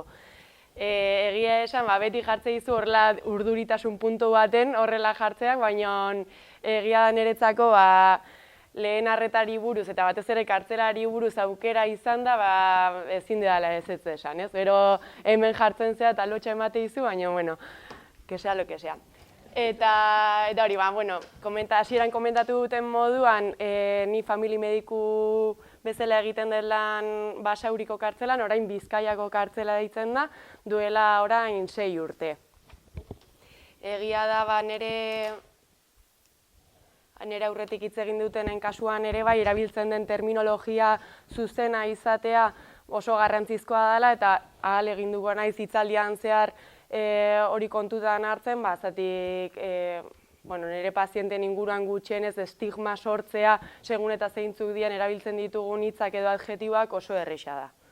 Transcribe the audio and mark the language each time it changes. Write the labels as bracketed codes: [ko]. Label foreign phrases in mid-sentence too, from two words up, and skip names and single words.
[eu] Egia esan, beti jartze dizu horrela urduritasun puntu baten horrela jartzeak, baina egia da niretzako lehen arretari buruz eta batez ere kartzelari buruz aukera izan da, ezin dela ez esan, ez? Gero hemen jartzen zea eta lotxa emate dizu, baina, [es] que sea lo que sea. [eu] Eta hori, hasieran komentatu duten moduan, ni famili mediku bezala egiten den lan Basauriko kartzelan, orain Bizkaiako kartzela deitzen da, duela orain 6 urte. Egia da, nire aurretik hitz egin dutenen kasuan ere bai, erabiltzen den terminologia zuzena izatea oso garrantzizkoa dela, eta ahal egin dugu naiz hitzaldian zehar hori kontutan hartzen, zatik nire pazienten inguruan gutxienez estigma sortzea, segun eta zeintzuk dian erabiltzen ditugun hitzak edo adjetiboak oso erraza da.